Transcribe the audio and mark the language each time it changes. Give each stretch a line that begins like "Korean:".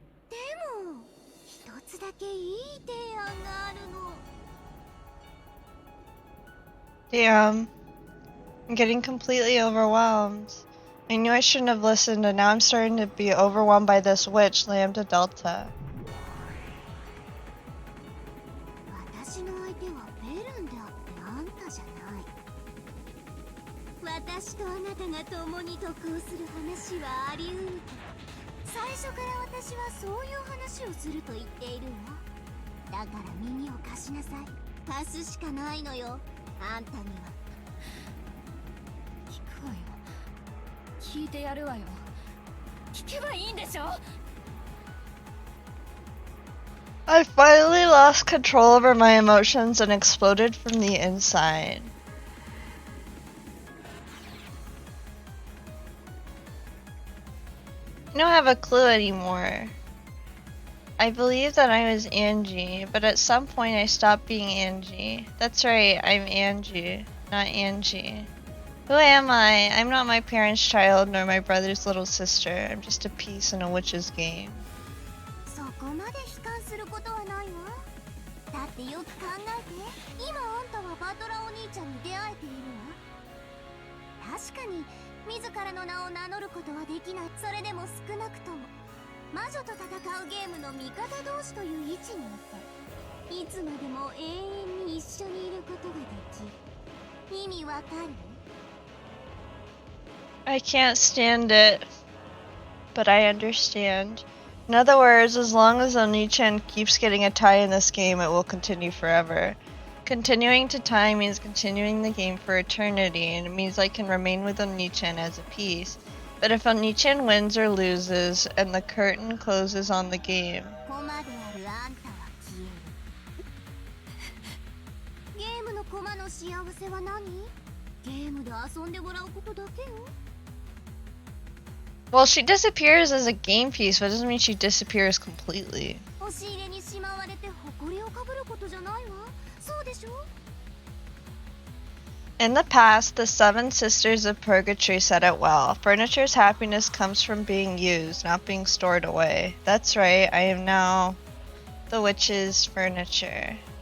Japanese: でも一つだけいい提案があるの。
English: Damn. I'm getting completely overwhelmed. I knew I shouldn't have listened, and now I'm starting to be overwhelmed by this witch, Lambda Delta.
Japanese: 私の相手はベルンであってあんたじゃない。私とあなたが共に得をする話はあり得るけど、最初から私はそういう話をすると言っているわ。だから耳を貸しなさい。貸すしかないのよ、あんたには。聞くわよ。聞いてやるわよ。聞けばいいんでしょ？
English: I finally lost control over my emotions and exploded from the inside. I don't have a clue anymore. I believe that I was Angie, but at some point I stopped being Angie. That's right, I'm Angie, not Angie. Who am I? I'm not my parents' child nor my brother's little sister. I'm just a piece in a witch's game.
Japanese: そこまで悲観することはないわ。だってよく考えて、今あんたはバトラお兄ちゃんに出会えているわ。確かに自らの名を名乗ることはできない。それでも少なくとも魔女と戦うゲームの味方同士という位置にいて、いつまでも永遠に一緒にいることができる。意味わかる？
English: I can't stand it, but I understand. In other words, as long as Oni-chan keeps getting a tie in this game, it will continue forever. Continuing to tie means continuing the game for eternity, and it means I can remain with Oni-chan as a piece. But if Oni-chan wins or loses, and the curtain closes on the game,
Japanese: 駒であるあんたは消える。ゲームの駒の幸せは何？ゲームで遊んでもらうことだけよ。
English: well, she disappears as a game piece, but it doesn't mean she disappears completely.
Japanese: 押し入れにしまわれて埃をかぶることじゃないわ。そうでしょ？
English: In the past, the seven sisters of purgatory said it well. Furniture's happiness comes from being used, not being stored away. That's right, I am now the witch's furniture.